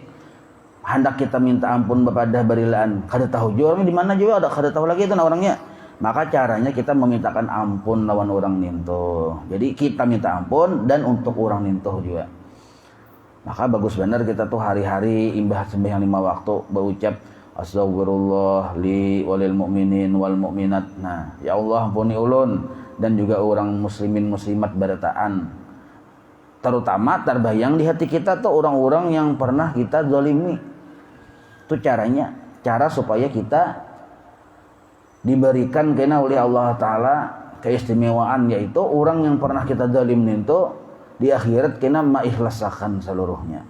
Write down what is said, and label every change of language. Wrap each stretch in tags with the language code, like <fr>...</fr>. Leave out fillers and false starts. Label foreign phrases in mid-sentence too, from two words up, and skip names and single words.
<bjn>Hendak kita minta ampun kepada barilaan, kada tahu juga orangnya di mana juga, ada kada tahu lagi itu orangnya. Maka caranya kita memintakan ampun lawan orang nintoh. Jadi kita minta ampun dan untuk orang nintoh juga. Maka bagus benar kita tuh hari-hari imbah sembahyang 5 waktu berucap</bjn> <ar>أستغفر الله لي وللمؤمنين والمؤمنات.</ar> <bjn>Nah,</bjn> <ar>يا الله</ar> <bjn>ampuni ulun dan juga orang muslimin muslimat barataan. Terutama terbayang di hati kita tuh orang-orang yang pernah kita zalimi. Itu caranya, cara supaya kita diberikan kena oleh Allah Ta'ala keistimewaan, yaitu orang yang pernah kita zalim itu di akhirat kena maikhlaskan seluruhnya.</bjn>